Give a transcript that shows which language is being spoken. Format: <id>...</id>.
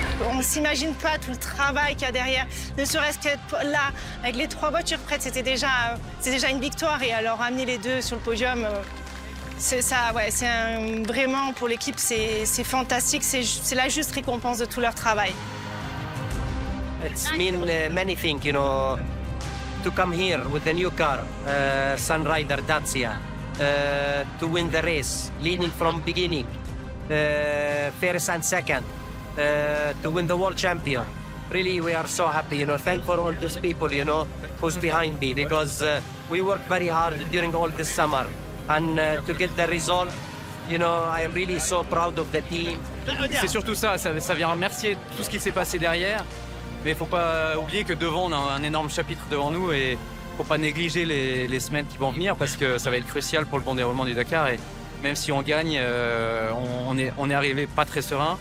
<fr>On ne s'imagine pas tout le travail qu'il y a derrière, ne serait-ce qu'être là, avec les 3 voitures prêtes, c'est déjà une victoire. Et alors amener les 2 sur le podium, c'est ça, ouais, vraiment pour l'équipe, c'est fantastique, c'est la juste récompense de tout leur travail.</fr> <en>It's mean many things, you know. To come here with the new car, Sunrider Dacia, to win the race, leading from beginning, first and second, to win the world champion. Really, we are so happy, thankful for all these people, who's behind me, because we worked very hard during all this summer, and to get the result, I am really so proud of the team.</en> <fr>C'est surtout ça vient remercier tout ce qui s'est passé derrière, mais il ne faut pas oublier que devant, on a un énorme chapitre devant nous et il ne faut pas négliger les semaines qui vont venir parce que ça va être crucial pour le bon déroulement du Dakar. Et même si on gagne, on est arrivé pas très serein.</fr>